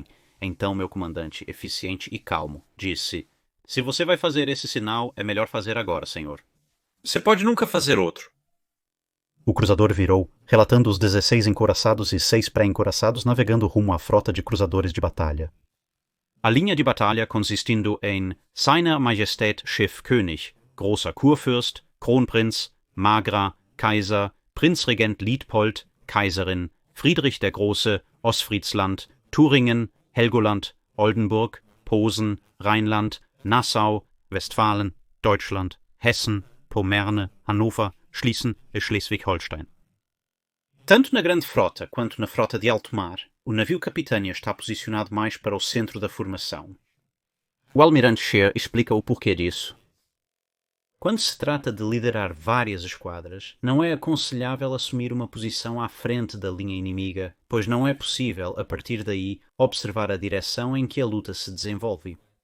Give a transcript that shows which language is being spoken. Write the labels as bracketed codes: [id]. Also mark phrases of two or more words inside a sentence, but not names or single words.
[pt] Então meu comandante, eficiente e calmo, disse: "Se você vai fazer esse sinal, é melhor fazer agora, senhor." Você pode nunca fazer outro. O cruzador virou, relatando os 16 encouraçados e 6 pré-encouraçados navegando rumo à frota de cruzadores de batalha. A linha de batalha consistindo em Seiner Majestät Schiff König, Großer Kurfürst, Kronprinz, Magra, Kaiser, Prinzregent Liedpold, Kaiserin, Friedrich der Große, Ostfriesland, Thüringen, Helgoland, Oldenburg, Posen, Rheinland, Nassau, Westfalen, Deutschland, Hessen, Pomerne, Hannover, Schließen e Schleswig-Holstein. Tanto na grande frota quanto na frota de alto mar, o navio Capitânia está posicionado mais para o centro da formação. O almirante Scheer explica o porquê disso. Quando se trata de liderar várias esquadras, não é aconselhável assumir uma posição à frente da linha inimiga, pois não é possível, a partir daí, observar a direção em que a luta se desenvolve.